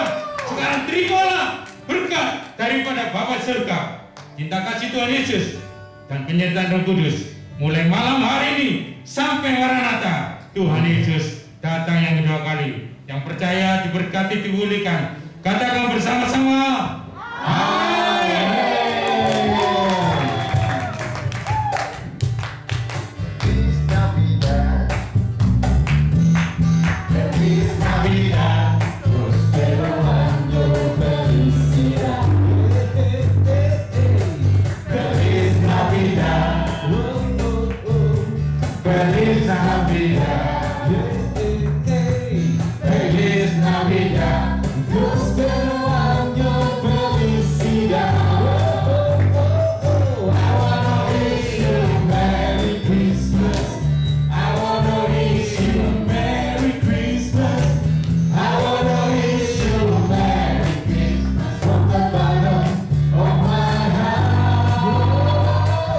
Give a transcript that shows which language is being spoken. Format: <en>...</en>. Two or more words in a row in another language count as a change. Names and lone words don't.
<id>Sekarang terimalah berkat daripada Bapa surga, cinta kasih Tuhan Yesus dan penyertaan Roh Kudus mulai malam hari ini sampai Maranatha. Tuhan Yesus datang yang kedua kali. Yang percaya diberkati, dipulihkan. Katakan bersama-sama, amin.</id> <es>Feliz Navidad, prospero año, felicidad. Feliz Navidad, feliz Navidad. Feliz Navidad, prospero año, felicidad.</es> <en>I wanna wish you a Merry Christmas. I wanna wish you a Merry Christmas. I wanna wish you a Merry Christmas from the bottom of my heart.</en>